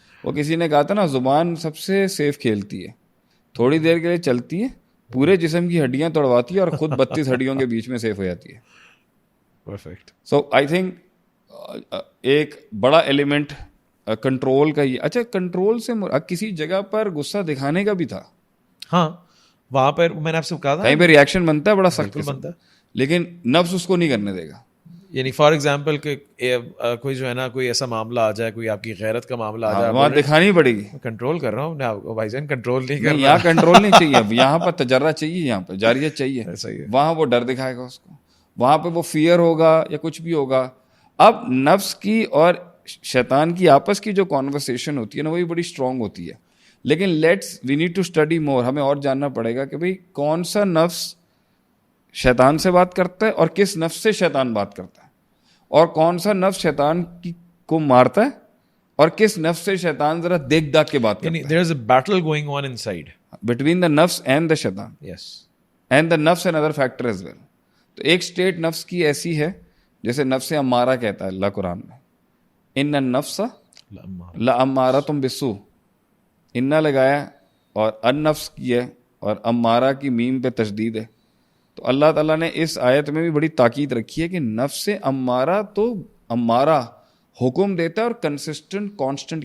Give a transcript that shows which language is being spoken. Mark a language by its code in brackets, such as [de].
[ur] وہ کسی نے کہا تھا نا, زبان سب سے سیف کھیلتی ہے, تھوڑی دیر کے لیے چلتی ہے, پورے جسم کی ہڈیاں توڑواتی ہے اور خود 32 ہڈیوں کے بیچ میں سیف ہو جاتی ہے. پرفیکٹ. سو آئی تھنک ایک بڑا ایلیمنٹ کنٹرول کا یہ. اچھا, کنٹرول سے کسی جگہ پر غصہ دکھانے کا بھی تھا. ہاں, وہاں پر میں نے آپ سے کہا تھا کہیں پہ ریئیکشن بنتا ہے بڑا سخت بنتا ہے, لیکن نفس اس کو نہیں کرنے دے گا. یعنی فار ایگزامپل کہ کوئی جو ہے نا, کوئی ایسا معاملہ آ جائے, کوئی آپ کی غیرت کا معاملہ آ جائے, وہاں دکھانی پڑے گی. کنٹرول کر رہا ہوں بھائی جان, کنٹرول نہیں کر رہا. یہاں کنٹرول نہیں چاہیے, یہاں پر تجربہ چاہیے, یہاں پہ جاریت چاہیے. وہاں وہ ڈر دکھائے گا اس کو, وہاں پہ وہ فیئر ہوگا یا کچھ بھی ہوگا. اب نفس کی اور شیطان کی آپس کی جو کانورسیشن ہوتی ہے نا, وہی بڑی اسٹرانگ ہوتی ہے. لیکن [en] We need to study more. [ur] ہمیں اور جاننا پڑے گا کہ بھئی کون سا نفس شیطان سے بات کرتا ہے اور کس نفس سے شیطان بات کرتا ہے, اور کون سا نفس شیطان کو مارتا ہے اور کس نفس سے شیطان ذرا دیکھ داکھ کے بات کرتا ہے. [en] there is a battle going on inside between the nafs and the shaitan. yes and the nafs and other factor as well. [ur] تو ایک اسٹیٹ نفس کی ایسی ہے جیسے نفس امارہ کہتا ہے اللہ قرآن میں, [ar] ان النفس لامارۃ بالسوء. [ur] انا لگایا اور ان نفس کی ہے اور امارہ کی میم پہ تشدید ہے. تو اللہ تعالیٰ نے اس آیت میں بھی بڑی تاکید رکھی ہے کہ نفس امارہ تو امارہ حکم دیتا ہے اور کنسسٹنٹ کانسٹنٹ.